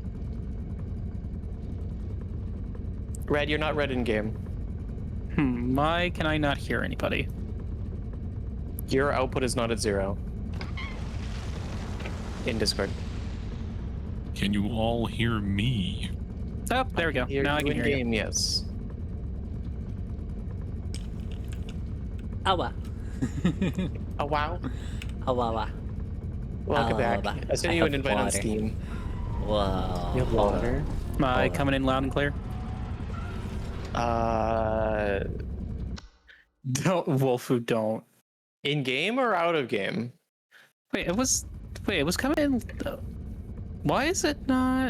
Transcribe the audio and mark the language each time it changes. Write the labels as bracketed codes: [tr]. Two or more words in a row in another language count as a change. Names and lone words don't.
[en] Red, you're not red in game. Why can I not hear anybody? Your output is not at 0. In Discord. Can you all hear me? Oh, there we go. Now I can hear game, you. Yes. Awa. Oh wow. Awa. Welcome back. Awa. I sent you an invite on Steam. Wow. You have water? Am I coming in loud and clear? Don't, Wolfu, don't. In game or out of game? Wait, it was coming in. Why is it not?